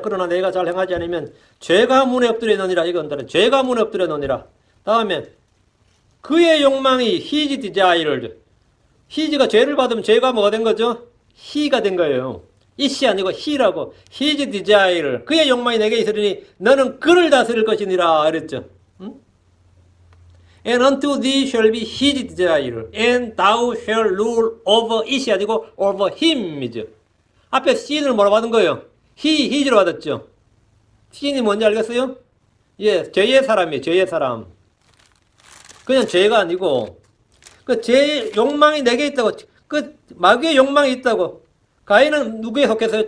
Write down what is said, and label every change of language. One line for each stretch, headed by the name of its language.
Korean: 그러나 내가 잘 행하지 않으면 죄가 문에 엎드려놓으니라. 이건데 죄가 문에 엎드려놓으니라. 다음에 그의 욕망이
English: his desire.
Korean: his가 죄를 받으면 죄가 뭐가 된 거죠? he가 된 거예요. it이 아니고 he라고.
English: his desire.
Korean: 그의 욕망이 내게 있으리니 너는 그를 다스릴 것이니라. 그랬죠.
English: And unto thee shall be his desire, and thou shall rule over it이 아니고 over him이죠.
Korean: 앞에 sin을 뭐라 받은 거예요? his로 받았죠. sin이 뭔지 알겠어요? 예, 죄의 사람이에요. 죄의 사람. 그냥 죄가 아니고 그 죄의 욕망이 내게 있다고. 그 마귀의 욕망이 있다고. 가인은 누구에 속했어요?